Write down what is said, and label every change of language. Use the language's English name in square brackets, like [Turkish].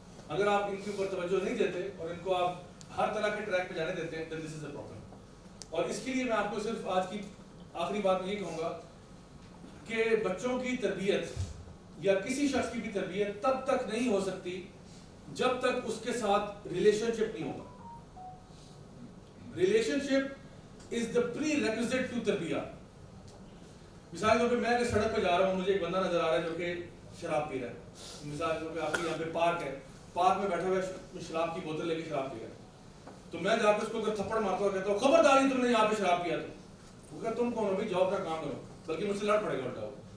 [Urdu] اگر آپ ان کے اوپر توجہ نہیں دیتے اور ان کو آپ ہر طرح کے ٹریک پہ جانے دیتے ہیں [English] then this is a problem. [Urdu] اور اس کے لیے میں آپ کو صرف آج کی آخری بات میں یہ کہوں گا کہ بچوں کی تربیت یا کسی شخص کی بھی تربیت تب تک نہیں ہو سکتی جب تک اس کے ساتھ ریلیشن شپ نہیں ہوگا. [English] Relationship is the prerequisite to تربیہ. [Urdu] مثال کے طور پہ میں اگر سڑک پہ جا رہا ہوں, مجھے ایک بندہ نظر آ رہا ہے جو کہ شراب پی رہا ہے. مثال کے طور پہ آپ کے یہاں پہ پارک ہے, پارک میں بیٹھا ہوا ہے, شراب کی بوتل لے کے شراب پی رہا ہے, تو میں جا کے اس کو اگر تھپڑ مارتا ہوں کہتا ہوں خبرداری تم نے یہاں پہ شراب پیا, تو وہ کہتا تم کون ہو بھائی, جاب کا کام کرو, بلکہ مجھ سے لڑ پڑے گا الٹا.